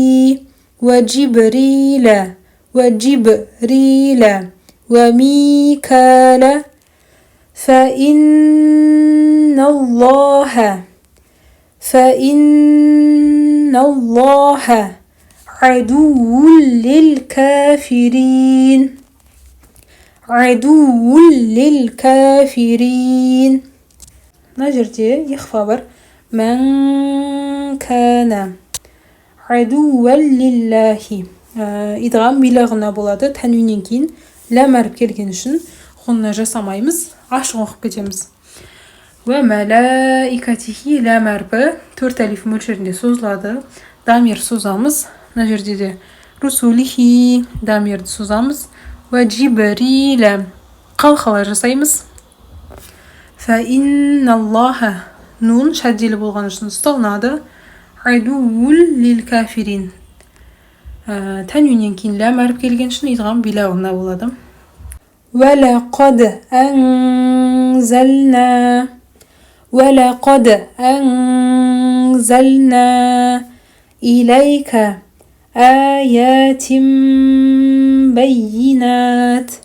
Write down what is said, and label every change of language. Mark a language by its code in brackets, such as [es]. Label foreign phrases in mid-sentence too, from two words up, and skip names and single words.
[ar] وجبريل وميكال فإن الله عدو للكافرين. [kk] Мына жерде ихфа бар. [ar] من كان عدوا لله. إدغام بلا غنة [kk] болады. Тәнвиннен кейін ләм әріп келген үшін ғұнна жасамаймыз, ашық оқып кетеміз. [ar] وملائكته [kk] ләм әрпі 4 әлиф мөлшерінде созылады. Дамир созамыз. Мына жерде де русулихи дамирді созамыз. [ar] وجبريل [kk] қалқала жасаймыз. Фәинналлаха нун шәдделі болған үшін ұсталынады. [ar] عدو للكافرين. [kk] Тәнвиннен кейін ләм әріп келген үшін [ar] إدغام بلا غنة [kk] болады. [ar] وَلَقَدْ أَنزَلْنَا إِلَيْكَ آيَاتٍ بَيِّنَاتٍ